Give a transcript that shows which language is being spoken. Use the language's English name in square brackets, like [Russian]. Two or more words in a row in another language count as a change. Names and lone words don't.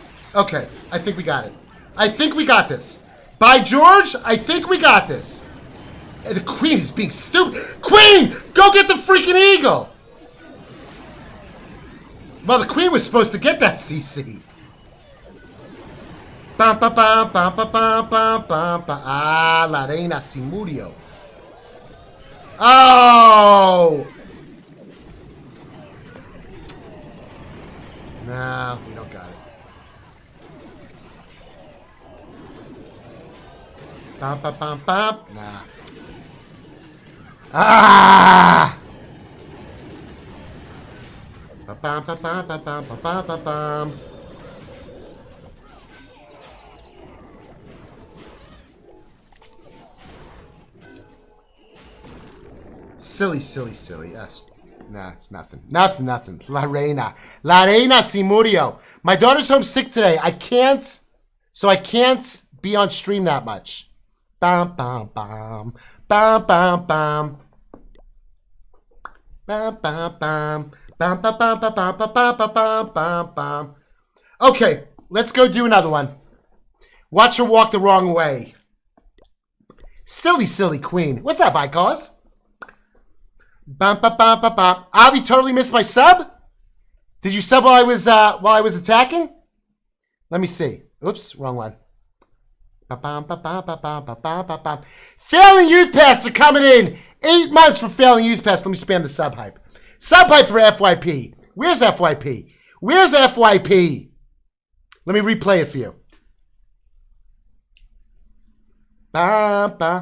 [English] Okay, I think we got it. I think we got this. By George, I think we got this. The queen is being stupid. Queen, go get the freaking eagle. Well, the queen was supposed to get that CC. Bam, bam, bam, bam, bam, bam, bam, bam, bam. [Spanish] Ah, la reina se murió. Oh! [English] No, we don't got it. Bam, bam, bam, bam. Nah. Ah! Bam, bam, bam, bam, bam, bam, bam, bam. Silly, silly, silly. Yes. Nah, it's nothing. Nothing, nothing. [Spanish] La reina. La reina se murió. [English] My daughter's home sick today. I can't be on stream that much. Bam, bam, bam. Bam, bam, bam. Bam, bam, bam. Bam, bam, bam, bam, bam, bam, bam, bam, bam, bam. Okay, let's go do another one. Watch her walk the wrong way. Silly, silly queen. What's up, Icos? Bam, bam, bam, bam, bam. Avi totally missed my sub. Did you sub while I was attacking? Let me see. Oops, wrong one. Ba, bam, ba, bam, ba, bam, ba, bam, ba, bam. Failing Youth Pass are coming in. 8 months for Failing Youth Pass. Let me spam the sub hype. Sub hype for FYP. Where's FYP? Where's FYP? Let me replay it for you. Ba, ba.